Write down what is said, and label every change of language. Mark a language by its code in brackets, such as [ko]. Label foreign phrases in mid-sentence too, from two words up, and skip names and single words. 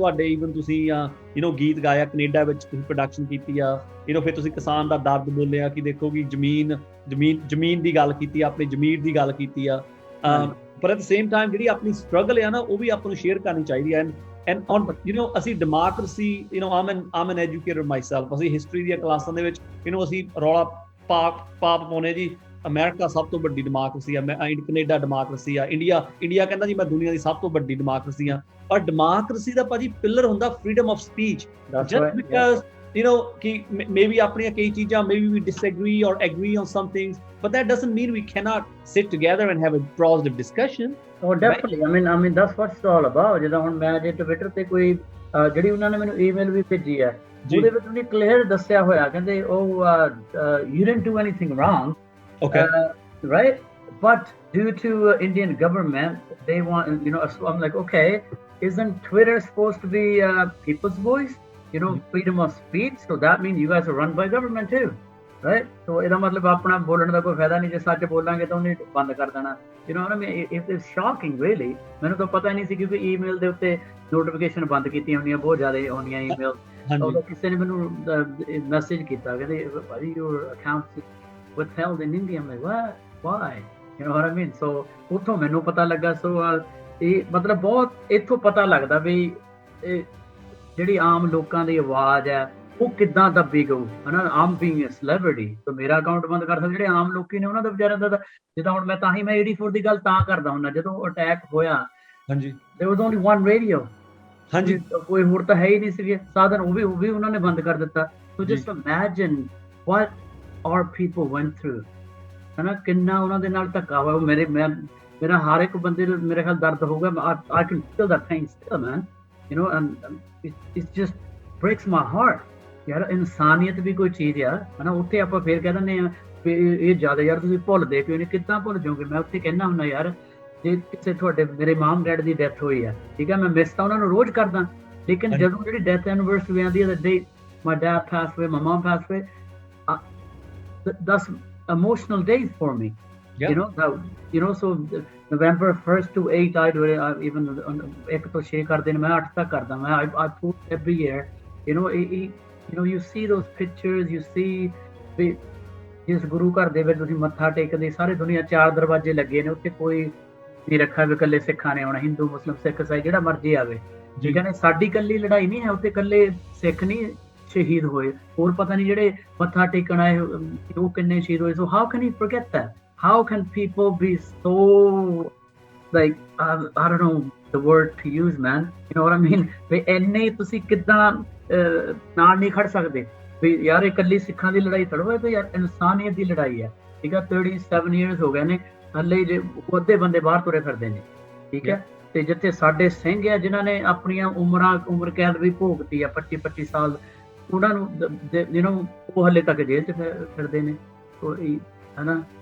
[pa] ਤੁਹਾਡੇ ਈਵਨ ਤੁਸੀਂ ਗੀਤ ਗਾਇਆ ਕੈਨੇਡਾ ਵਿੱਚ, ਤੁਸੀਂ ਪ੍ਰੋਡਕਸ਼ਨ ਕੀਤੀ ਆ, ਫਿਰ ਤੁਸੀਂ ਕਿਸਾਨ ਦਾ ਦਰਦ ਬੋਲਿਆ ਕਿ ਦੇਖੋ ਕਿ ਜ਼ਮੀਨ ਦੀ ਗੱਲ ਕੀਤੀ, ਆਪਣੀ ਜ਼ਮੀਰ ਦੀ ਗੱਲ ਕੀਤੀ ਆ, ਪਰ [en] at the same time [pa] ਜਿਹੜੀ ਆਪਣੀ ਸਟਰਗਲ ਆ ਨਾ ਉਹ ਵੀ ਆਪਾਂ ਨੂੰ ਸ਼ੇਅਰ ਕਰਨੀ ਚਾਹੀਦੀ ਹੈ। [en] and on ਅਸੀਂ ਡੈਮੋਕ੍ਰੇਸੀ I'm an educator myself, [pa] ਅਸੀਂ ਹਿਸਟਰੀ ਦੀਆਂ ਕਲਾਸਾਂ ਦੇ ਵਿੱਚ ਅਸੀਂ ਰੌਲਾ ਪਾਪ ਪਾਉਣੇ ਜੀ, ਅਮਰੀਕਾ ਸਭ ਤੋਂ ਵੱਡੀ ਡੈਮੋਕ੍ਰੇਸੀ ਆ, ਕੈਨੇਡਾ ਡੈਮੋਕ੍ਰੇਸੀ ਆ, ਇੰਡੀਆ ਕਹਿੰਦਾ ਜੀ ਮੈਂ ਦੁਨੀਆ ਦੀ ਸਭ ਤੋਂ ਵੱਡੀ ਡੈਮੋਕ੍ਰੇਸੀ ਆ। ਪਰ ਡੈਮੋਕ੍ਰੇਸੀ ਦਾ ਭਾਜੀ ਪਿਲਰ ਹੁੰਦਾ [en] freedom of speech. just because ਕਿ maybe [pa] ਆਪਣੀਆਂ ਕਈ ਚੀਜ਼ਾਂ [en] maybe we disagree or agree on some things, but that doesn't mean we cannot sit together and have a positive discussion. Oh definitely, I mean that's what it's all about। [pa] ਜਿੱਦਾਂ ਹੁਣ ਮੈਂ ਜੇ ਟਵਿੱਟਰ ਤੇ ਕੋਈ ਜਿਹੜੀ ਉਹਨਾਂ ਨੇ ਮੈਨੂੰ ਈਮੇਲ ਵੀ ਭੇਜੀ ਹੈ, ਉਹਦੇ ਵਿੱਚ ਉਹਨੇ ਕਲੀਅਰ ਦੱਸਿਆ ਹੋਇਆ, ਕਹਿੰਦੇ [en] you didn't do anything wrong, okay, right, but due to Indian government they want so I'm like, okay, isn't Twitter supposed to be people's voice, freedom of speech, so that means you guys are run by government too, right? [pa] So ਇਹਦਾ ਮਤਲਬ ਆਪਣਾ ਬੋਲਣ ਦਾ ਕੋਈ ਫਾਇਦਾ ਨਹੀਂ, ਜੇ ਸੱਚ ਬੋਲਾਂਗੇ ਤਾਂ ਉਹਨੇ ਬੰਦ ਕਰ ਦੇਣਾ। [en] It is shocking really। [pa] ਮੈਨੂੰ ਤਾਂ ਪਤਾ ਨਹੀਂ ਸੀ, ਕਿਉਂਕਿ ਈਮੇਲ ਦੇ ਉੱਤੇ ਨੋਟੀਫਿਕੇਸ਼ਨ ਬੰਦ ਕੀਤੀਆਂ ਹੁੰਦੀਆਂ, ਬਹੁਤ ਜ਼ਿਆਦਾ ਆਉਂਦੀਆਂ ਈਮੇਲ। ਉਦੋਂ ਕਿਸੇ ਨੇ ਮੈਨੂੰ ਮੈਸੇਜ ਕੀਤਾ, ਕਹਿੰਦੇ ਭਾਜੀ [en] your account withheld in India। I'm like what, why, you know what I mean? [pa] So ਉੱਥੋਂ ਮੈਨੂੰ ਪਤਾ ਲੱਗਾ। ਸੋ ਇਹ ਮਤਲਬ ਬਹੁਤ ਇੱਥੋਂ ਪਤਾ ਲੱਗਦਾ ਵੀ ਜਿਹੜੀ ਆਮ ਲੋਕਾਂ ਦੀ ਆਵਾਜ਼ ਹੈ ਉਹ ਕਿੱਦਾਂ ਦੱਬੀ ਗਊ ਹਨਾ। ਆਮ [en] being a celebrity [pa] ਤਾਂ ਮੇਰਾ ਅਕਾਊਂਟ ਬੰਦ ਕਰ ਸਕਦੇ, ਜਿਹੜੇ ਆਮ ਲੋਕੀ ਨੇ ਉਹਨਾਂ ਦਾ ਵਿਚਾਰਿਆਂ ਦਾ ਜਿੱਦਾਂ ਹੁਣ ਮੈਂ ਤਾਂ ਹੀ ਮੈਂ 84 ਦੀ ਗੱਲ ਤਾਂ ਕਰਦਾ ਹੁੰਦਾ, ਜਦੋਂ ਅਟੈਕ ਹੋਇਆ ਹਾਂਜੀ [en] there was only one radio, [pa] ਹਾਂਜੀ ਕੋਈ ਹੋਰ ਤਾਂ ਹੈ ਹੀ ਨਹੀਂ ਸੀਗੇ ਸਾਧਨ, ਉਹ ਵੀ ਉਹਨਾਂ ਨੇ ਬੰਦ ਕਰ ਦਿੱਤਾ। ਸੋ ਜੀ [en] just imagine what our people went through, [pa] ਹਨਾ ਕਿੰਨਾ ਉਹਨਾਂ ਦੇ ਨਾਲ ਧੱਕਾ ਹੋਇਆ। ਮੇਰਾ ਹਰ ਇੱਕ ਬੰਦੇ ਨੂੰ ਮੇਰੇ ਖਿਆਲ ਦਰਦ ਹੋਊਗਾ। [en] I can feel that pain still, man, you know, and it just breaks my heart। [pa] ਯਾਰ ਇਨਸਾਨੀਅਤ ਵੀ ਕੋਈ ਚੀਜ਼ ਆ ਹਨਾ। ਉੱਥੇ ਆਪਾਂ ਫੇਰ ਕਹਿ ਦਿੰਦੇ ਆ ਵੀ ਇਹ ਜ਼ਿਆਦਾ ਯਾਰ ਤੁਸੀਂ ਭੁੱਲਦੇ ਕਿਉਂ ਨਹੀਂ, ਕਿੱਦਾਂ ਭੁੱਲ ਜਾਓਗੇ। ਮੈਂ ਉੱਥੇ ਕਹਿਣਾ ਹੁੰਦਾ ਯਾਰ ਜੇ ਕਿਸੇ ਤੁਹਾਡੇ ਮੇਰੇ [en] mom dad [pa] ਦੀ ਡੈਥ ਹੋਈ ਆ, ਠੀਕ ਹੈ, ਮੈਂ ਮਿਸ ਤਾਂ ਉਹਨਾਂ ਨੂੰ ਰੋਜ਼ ਕਰਦਾ, ਲੇਕਿਨ ਜਦੋਂ ਜਿਹੜੀ [en] death anniversary [pa] ਆਉਂਦੀ ਹੈ, [en] the day my dad passed away, my mom passed away, that's emotional days for me। Yeah. you know so November 1st to 8 I do it, even 1 [pa] ਤੋਂ 6 ਕਰਦੇ ਨੇ, ਮੈਂ 8 ਤੱਕ ਕਰਦਾ। ਮੈਂ [en] I post every year, you see those pictures, you see [pa] ਜਿਸ ਗੁਰੂ ਘਰ ਦੇ ਵਿੱਚ ਤੁਸੀਂ ਮੱਥਾ ਟੇਕਦੇ, ਸਾਰੇ ਦੁਨੀਆ 4 ਦਰਵਾਜ਼ੇ ਲੱਗੇ ਨੇ, ਉੱਥੇ ਕੋਈ ਨਹੀਂ ਰੱਖਿਆ ਵੀ ਇਕੱਲੇ ਸਿੱਖਾਂ ਨੇ ਆਉਣਾ, ਹਿੰਦੂ ਮੁਸਲਿਮ ਸਿੱਖ ਈਸਾਈ ਜਿਹੜਾ ਮਰਜ਼ੀ ਆਵੇ, ਠੀਕ ਹੈ ਨਾ। ਸਾਡੀ ਇਕੱਲੀ ਲੜਾਈ ਨਹੀਂ ਹੈ ਉੱਥੇ, ਇਕੱਲੇ ਸਿੱਖ ਨਹੀਂ ਸ਼ਹੀਦ ਹੋਏ, ਹੋਰ ਪਤਾ ਨਹੀਂ ਜਿਹੜੇ ਮੱਥਾ ਟੇਕਣ ਆਏ ਉਹ ਕਿੰਨੇ ਸ਼ਹੀਦ ਹੋਏ। [en] So how can you forget that? How can people be so like I don't know the word to use, man, you know what I mean? [pa] ਵੀ ਇੰਨੇ ਤੁਸੀਂ ਕਿੱਦਾਂ ਨਾਲ ਨਹੀਂ ਖੜ ਸਕਦੇ ਵੀ ਯਾਰ ਇਕੱਲੀ ਸਿੱਖਾਂ ਦੀ ਲੜਾਈ ਥੋੜ੍ਹਾ, ਇਹ ਤਾਂ ਯਾਰ ਇਨਸਾਨੀਅਤ ਦੀ ਲੜਾਈ ਹੈ, ਠੀਕ ਹੈ। 37 years ਹੋ ਗਏ ਨੇ, ਹਲੇ ਜੇ ਅੱਧੇ ਬੰਦੇ ਬਾਹਰ ਤੁਰੇ ਫਿਰਦੇ ਨੇ, ਠੀਕ ਹੈ। ਤੇ ਜਿੱਥੇ ਸਾਡੇ ਸਿੰਘ ਆ ਜਿਨ੍ਹਾਂ ਨੇ ਆਪਣੀਆਂ ਉਮਰ ਕੈਦ ਵੀ ਭੋਗਤੀ ਆ 25 ਸਾਲ, ਉਹਨਾਂ ਨੂੰ ਉਹ ਹਲੇ ਤੱਕ ਜੇਲ੍ਹ 'ਚ ਫਿਰਦੇ ਨੇ, ਹਨਾ।